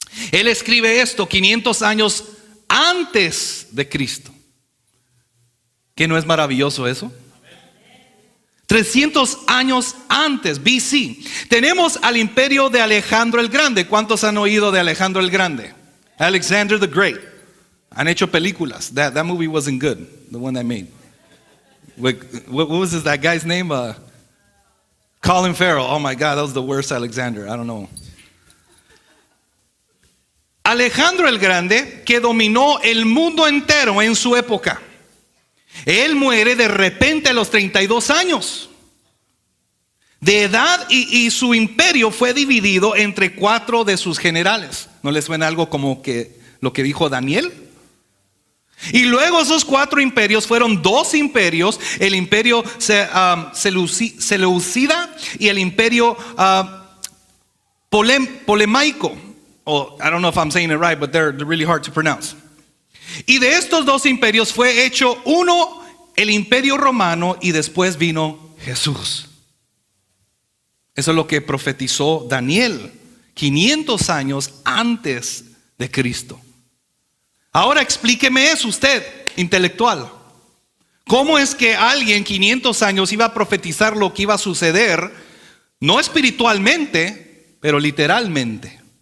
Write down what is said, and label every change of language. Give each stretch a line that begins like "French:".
Spanish: Él escribe esto 500 años antes de Cristo. ¿Qué no es maravilloso eso? 300 años antes, BC, tenemos al imperio de Alejandro el Grande. ¿Cuántos han oído de Alejandro el Grande? Alexander the Great. Han hecho películas.
English: That movie wasn't good, the one I made. What was that guy's name? Colin Farrell. Oh my God, that was the worst Alexander. I don't know.
Spanish: Alejandro el Grande, que dominó el mundo entero en su época. Él muere de repente a los 32 años de edad, y su imperio fue dividido entre 4 de sus generales. ¿No les suena algo como que lo que dijo Daniel? Y luego esos 4 imperios fueron 2 imperios: el imperio seleucida y el imperio polemaico.
English: I don't know if I'm saying it right, but they're really hard to pronounce.
Spanish: Y de estos 2 imperios fue hecho uno, el imperio romano, y después vino Jesús. Eso es lo que profetizó Daniel 500 años antes de Cristo. Ahora explíqueme eso usted, intelectual. ¿Cómo es que alguien 500 años iba a profetizar lo que iba a suceder, no espiritualmente, pero literalmente?